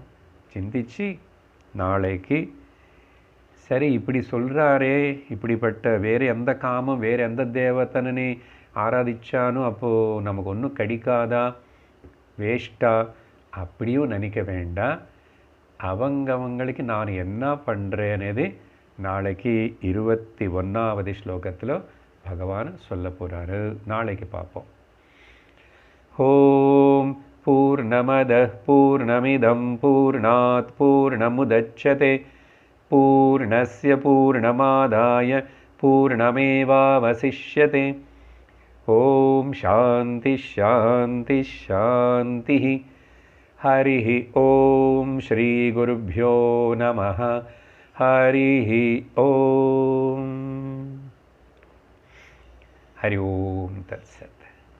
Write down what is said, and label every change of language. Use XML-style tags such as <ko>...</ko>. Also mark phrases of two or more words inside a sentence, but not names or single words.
<ta>சிந்திச்சு நாளைக்கு சரி இப்படி சொல்கிறாரே, இப்படிப்பட்ட வேறு எந்த காமம் வேறு எந்த தேவத்தனே ஆராதிச்சானோ அப்போது நமக்கு ஒன்றும் கிடைக்காதா, வேஸ்ட்டா அப்படியும் நினைக்க வேண்டாம். அவங்களுக்கு நான் என்ன பண்ணுறேனது நாளைக்கு 21வது ஸ்லோகத்தில் பகவான் சொல்ல போகிறாரு. நாளைக்கு பார்ப்போம்.</ta> <sa>ॐ पूर्णमदः पूर्णमिदं पूर्णात् पूर्णमुदच्यते पूर्णस्य पूर्णमादाय पूर्णमेवावशिष्यते. ॐ शान्ति शान्ति शान्ति. हरिः ॐ श्री गुरुभ्यो नमः. हरिः ॐ. हरि ॐ तत्सत्.</sa>